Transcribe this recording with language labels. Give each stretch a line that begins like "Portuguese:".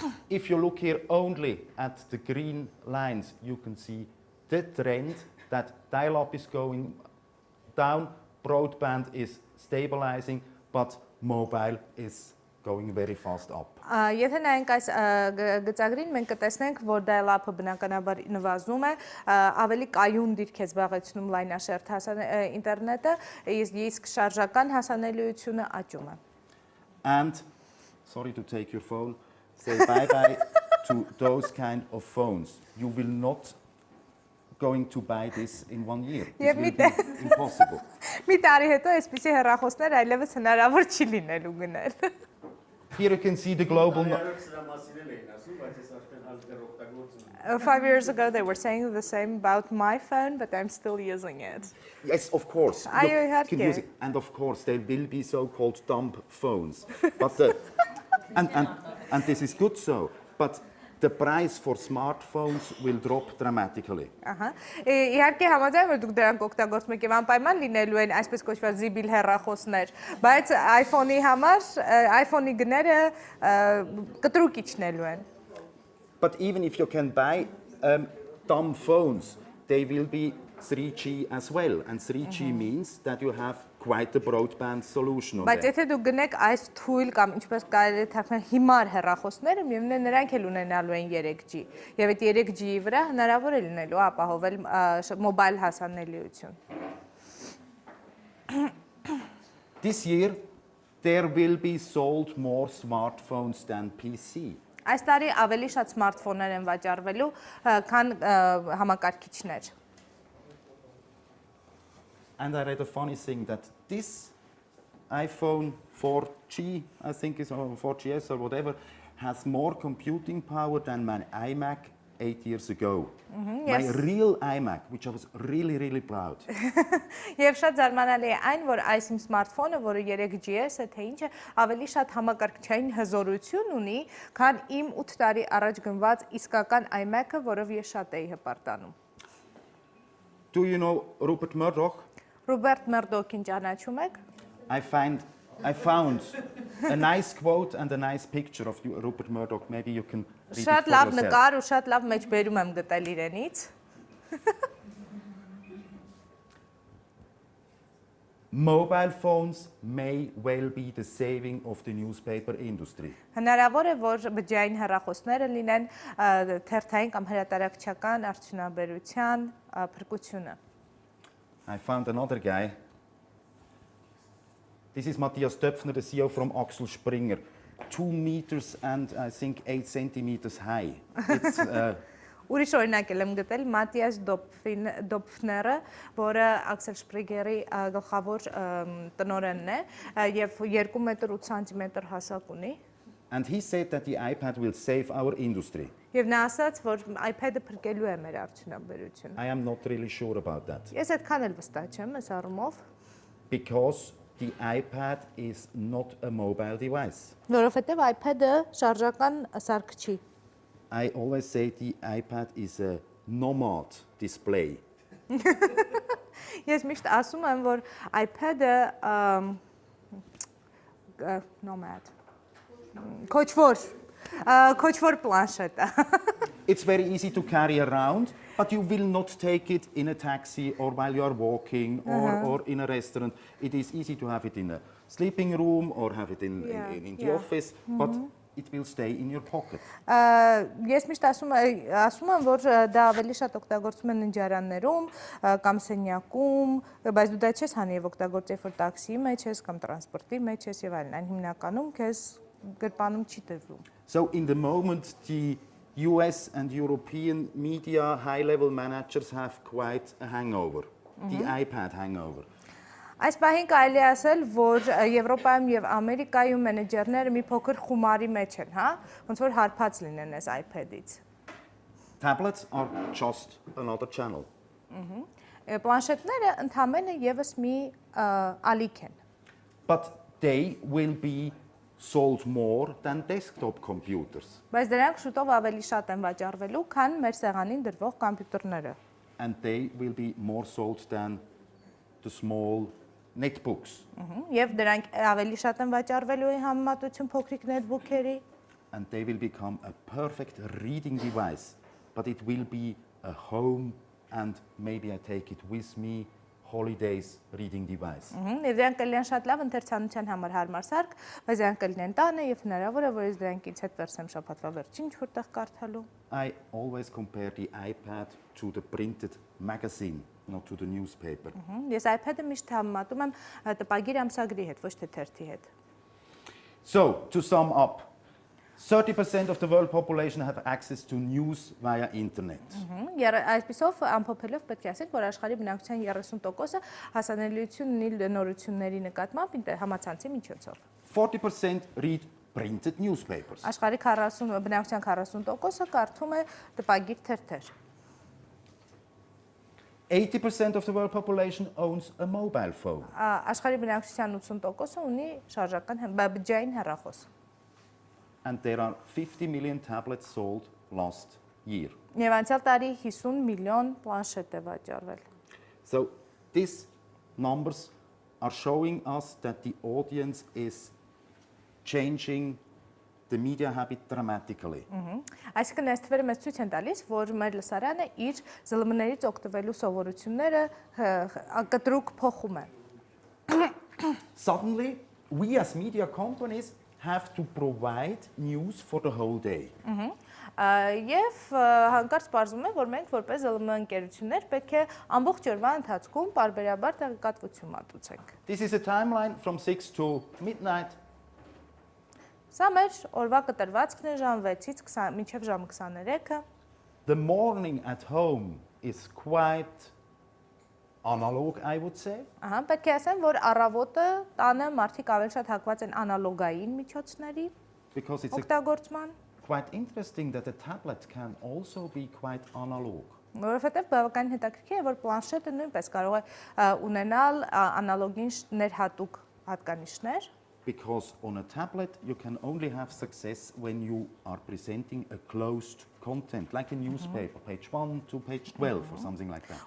English: If you look here only at the green lines, you can see the trend that dial-up is going down, broadband is stabilizing, but mobile is going very fast up.
Armenian: Եթե նայենք այս գծագրին, մենք կտեսնենք, որ dial-up-ը բնականաբար նվազում է, ավելի կայուն դիրք է զբաղեցնում լայնաշերտ ինտերնետը, իսկ շարժական հասանելիությունը աճում է։
English: And, sorry to take your phone, say bye-bye to those kind of phones. You will not going to buy this in 1 year. This will be impossible.
Armenian: Մի տարի հետո այսպիսի հեռախոսներ այլևս հնարավոր չի լինելու գնել։
English: Here you can see the global... 5 years ago they were saying the same about my phone, but I'm still using it. Yes, of course. Are you You can use it. And of course there will be so-called dumb phones. But and this is good so. But the price for smartphones will drop dramatically.
Armenian: Իհարկե համաձայն որ դուք դրանք օգտագործում եք եւ անպայման լինելու են այսպես կոչված զիբիլ հեռախոսներ, բայց iPhone-ի համար iPhone-ի գները կտրուկ իջնելու են։
English: But even if you can buy dumb phones, they will be 3G as well, and 3G means that you have quite a broadband solution on
Armenian: Բայց
English: there.
Armenian: եթե դուք գնեք այս թույլ կամ ինչպես կարելի է թարգմանել հիմար հեռախոսները, միևնույն է նրանք էլ ունենալու են 3G, եւ այդ 3G-ի վրա հնարավոր է լինելու ապահովել մոբայլ հասանելիություն։
English: This year there will be sold more smartphones than PC.
Armenian: Այս տարի ավելի շատ սմարթֆոններ են վաճառվելու, քան համակարգիչներ։
English: And I read a funny thing that this iPhone 4G, I think is or 4GS or whatever, has more computing power than my iMac 8 years ago. My real iMac, which I was really, really proud.
Armenian: Եվ շատ զարմանալի է այն, որ այս իմ սմարթֆոնը, որը 3GS է, թե ինչ է, ավելի շատ համակարգչային հզորություն ունի, քան իմ 8 տարի առաջ գնված իսկական iMac-ը, որով ես շատ էի հպարտանում։
English: Do you know Rupert Murdoch?
Armenian: Ռոբերտ Մերդոկին ճանաչում եք։
English: I found a nice quote and a nice picture of Rupert Murdoch. Maybe you can read it
Armenian: Շատ
English: for
Armenian: լավ
English: yourself.
Armenian: նկար ու շատ լավ մեջբերում եմ գտել իրենից։
English: Mobile phones may well be the saving of the newspaper industry.
Armenian: Հնարավոր է, որ բջջային հեռախոսները լինեն թերթային կամ հրատարակչական արդյունաբերության փրկությունը։
English: I found another guy. This is Matthias Döpfner, the CEO from Axel Springer. 2 meters and I think 8 centimeters high. It's,
Armenian: Ուրիշ օրինակ եմ գտել Մատիաս Դոփֆները, որը Աքսել Շպրիգերի գլխավոր տնօրենն է եւ 2 մետր 8 սանտիմետր հասակ ունի։
English: and he said that the iPad will save our industry.
Armenian: Եվ նա ասաց, որ iPad-ը փրկելու է մեր արդյունաբերությունը։
English: I am not really sure about that.
Armenian: Ես այդքան էլ վստահ չեմ այս առումով,
English: Because the iPad is not a mobile device.
Armenian: որովհետեւ iPad-ը շարժական սարք չի։
English: I always say the iPad is a nomad display.
Armenian: Ես միշտ ասում եմ, որ iPad-ը nomad Քոչվոր պլանշետ է։
English: It's very easy to carry around, but you will not take it in a taxi or while you are walking or in a restaurant. It is easy to have it in a sleeping room or have it in the office, but it will stay in your pocket.
Armenian: Ես միշտ ասում եմ, որ դա ավելի շատ օգտագործում են ննջարաններում կամ սենյակում, բայց դու դա չես հանի եւ օգտագործես, որ տաքսիի մեջ ես կամ տրանսպորտի մեջ ես եւ այլն, այն հիմնականում քեզ գրպանում չի տրվում։
English: So in the moment, the US and European media high-level managers have quite a hangover, the iPad hangover.
Armenian: Այս պահին կարելի է ասել, որ Եվրոպայում եւ Ամերիկայում մենեջերները մի փոքր խումարի մեջ են, հա, ոնց որ հարբած լինեն այս iPad-ից։
English: Tablets are just another channel.
Armenian: Պլանշետները ընդհանրապես եւս մի ալիք են։
English: But they will be sold more than desktop computers.
Armenian: Բայց դրանք շուտով ավելի շատ են վաճառվելու, քան մեր սեղանին դրվող համբյուտերները։
English: And they will be more sold than the small netbooks.
Armenian: Եվ դրանք ավելի շատ են վաճառվելու են համեմատություն փոքրիկ նետբուքերի։
English: And they will become a perfect reading device, but it will be a home and maybe I take it with me holidays reading device.
Armenian: Եվ դրանք կլինեն շատ լավ ընթերցանության համար հարմար սարք, բայց դրանք կլինեն տանը եւ հնարավոր է որ ես դրանք ինձ հետ վերցեմ շաբաթվա վերջին ինչ-որտեղ կարդալու։
English: I always compare the iPad to the printed magazine, not to the newspaper.
Armenian: Ես iPad-ը միշտ համեմատում եմ տպագիր ամսագրի հետ, ոչ թե թերթի հետ։
English: So, to sum up, 30% of the world population have access to news via internet.
Armenian: Այսպիսով ամփոփելով պետք է ասենք, որ աշխարհի բնակչության 30%-ը հասանելիություն ունի նորությունների նկատմամբ համացանցի միջոցով։
English: 40% read printed newspapers.
Armenian: Աշխարհի 40 բնակչության 40%-ը կարդում է տպագիր թերթեր։
English: 80% of the world population owns a mobile phone.
Armenian: Աշխարհի բնակչության 80%-ը ունի շարժական բջջային հեռախոս։
English: And there are 50 million tablets sold last year.
Armenian: Եվ անցյալ տարի 50 միլիոն պլանշետ է վաճառվել։
English: So these numbers are showing us that the audience is changing the media habit dramatically.
Armenian: Այսինքն այս թվերը մեզ ցույց են տալիս, որ մեր լսարանը իր ԶԼՄ-ներից օգտվելու սովորությունները կտրուկ փոխում է։
English: Suddenly, we as media companies have to provide news for the whole day.
Armenian: Եվ հանկարծ պարզվում է, որ մենք որպես ԶԼՄ ընկերություններ պետք է ամբողջ օրվա ընթացքում բարբերաբար տեղեկատվություն մատուցենք։
English: This is a timeline from 6 to midnight.
Armenian: Սա մեր օրվա կտրվածքն է ժամ 6-ից մինչև ժամ 23-ը։
English: The morning at home is quite analog, I would say.
Armenian: Պետք է ասեմ, որ առավոտը տանը մարդիկ ավելի շատ հակված են անալոգային միջոցների
English: Because it's
Armenian: օգտագործման։
English: quite interesting that a tablet can also be quite analog.
Armenian: Որովհետև բավականին հետաքրքիր է, որ պլանշետը նույնպես կարող է ունենալ անալոգին ներհատուկ հատկանիշներ,
English: Because on a tablet you can only have success when you are presenting a closed content, like a newspaper, page 1 to page 12 or something like that.